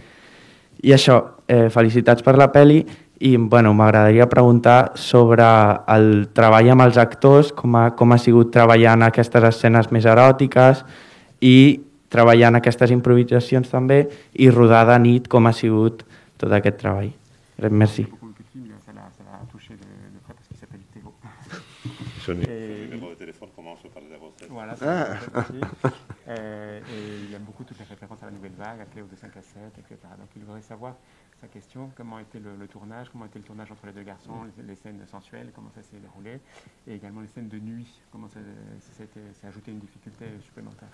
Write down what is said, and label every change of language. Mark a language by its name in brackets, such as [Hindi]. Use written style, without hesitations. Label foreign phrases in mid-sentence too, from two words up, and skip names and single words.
[Catalan] I això, felicitats per la pel·li i m'agradaria preguntar sobre el treball amb els actors, com ha sigut treballar en aquestes escenes més eròtiques i treballar en aquestes improvisacions també i rodar de nit, com ha sigut tot aquest treball. [French] Merci. Son numéro de téléphone commence par le 07. Voilà, et il aime beaucoup toutes les références à la Nouvelle Vague, à Cléo de 5 à 7, etc. Donc il voudrait savoir sa question, comment était le tournage, comment était le tournage entre les deux garçons, les scènes sensuelles, comment ça s'est déroulé, et également les scènes de nuit, comment ça a ajouté une difficulté supplémentaire.